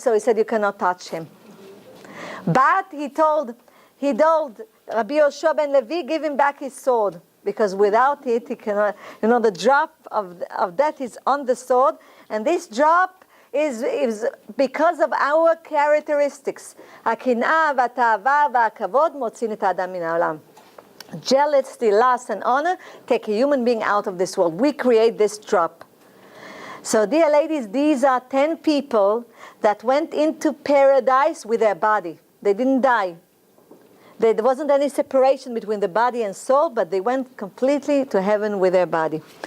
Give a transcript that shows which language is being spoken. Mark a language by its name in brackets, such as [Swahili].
[English] So he said, you cannot touch him. But he told Rabbi Yehoshua ben Levi, give him back his sword, because without it, he cannot, the drop of death is on the sword, and this drop is because of our characteristics. [Hebrew] הקנאה והתאווה והכבוד מוציאים את האדם מן העולם. [English] Jealousy, lust, and honor take a human being out of this world. We create this drop. So, dear ladies, these are 10 people that went into paradise with their body. They didn't die. There wasn't any separation between the body and soul, but they went completely to heaven with their body.